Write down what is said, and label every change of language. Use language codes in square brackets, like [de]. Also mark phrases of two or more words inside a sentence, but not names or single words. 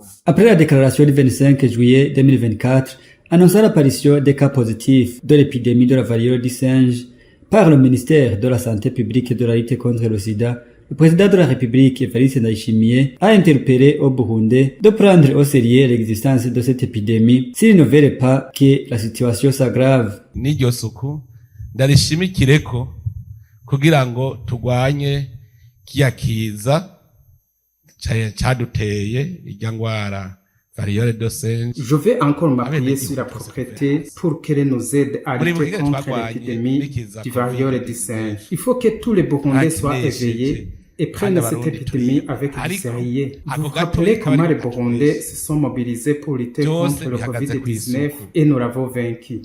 [fr] Après la déclaration du 25 juillet 2024, annonçant l'apparition des cas positifs de l'épidémie de la variole du singe par le ministère de la Santé publique et de la lutte contre le sida, le président de la République, Evariste Ndayishimiye, a interpellé au Burundi de prendre au sérieux l'existence de cette épidémie s'il ne verrait pas que la situation s'aggrave. [rn] N'iryo suku ndarishimikireko kugira ngo tugwanye kiyakiza caduteye irya ngwara. [fr] Je vais encore m'appuyer sur la propriété pour qu'elle nous aide à lutter contre l'épidémie du variole du singe. Il faut que tous les Burundais soient éveillés et prennent cette épidémie avec du sérieux. Vous vous rappelez comment les Burundais se sont mobilisés pour lutter contre le Covid-19 et nous l'avons vaincu.